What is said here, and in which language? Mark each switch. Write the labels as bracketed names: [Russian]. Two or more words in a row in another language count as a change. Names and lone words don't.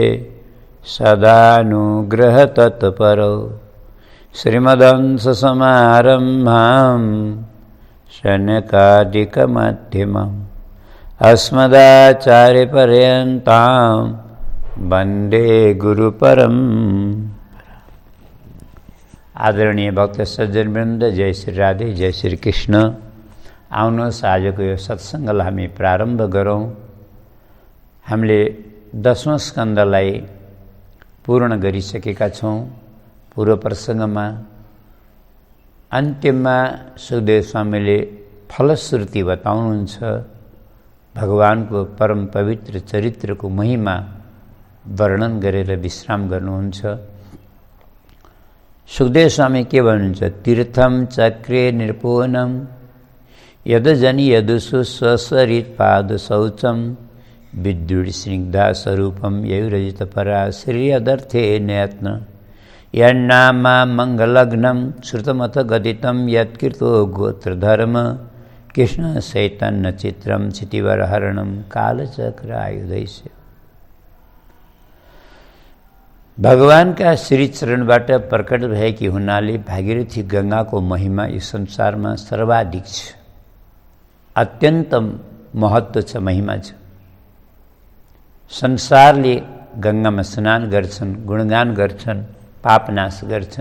[Sanskrit] सदानुग्रहतत्परौ श्रीमदंससमारम्भां शनकादिकमध्यमम् अस्मदाचार्यपर्यन्तां वन्दे गुरुपरम्पराम्। [Nepali] आदरणीय भक्त सज्जनवृन्द, जय श्री राधे, जय श्री कृष्ण। आउनुहोस् आजको यो सत्सङ्गलाई हामी प्रारम्भ गरौँ। हामीले 10औं स्कन्धलाई पूर्ण गरिसकेका छौँ। पूर्व प्रसङ्गमा अन्त्यमा सुखदेव स्वामीले फलश्रुति बताउनुहुन्छ, भगवानको परम पवित्र चरित्रको महिमा वर्णन गरेर विश्राम गर्नुहुन्छ। सुखदेव स्वामी के भन्नुहुन्छ? [Sanskrit] तीर्थम चक्रे निर्पोनम यदजनि यदुसु स्वस्वरित पाद शौचम विद्युत स्निग्धा स्वरूपम ययुरजित परा श्रीयदर्थे नयत्न यन्नामा मंगलग्नम श्रुतमथ गदितम यत्कृतो गोत्रधर्म कृष्ण चैतन्य चित्रम चितिवरहरणम कालचक्र आयुधैस्य। [Nepali] भगवान का श्री चरणबाट प्रकट भएकी हुनाले भागीरथी गंगाको महिमा यो संसारमा सर्वाधिक छ। अत्यन्त महत्त्व छ, महिमा छ। संसारले गंगामा स्नान गर्छन्, गुणगान गर्छन्, पापनाश गर्छन्।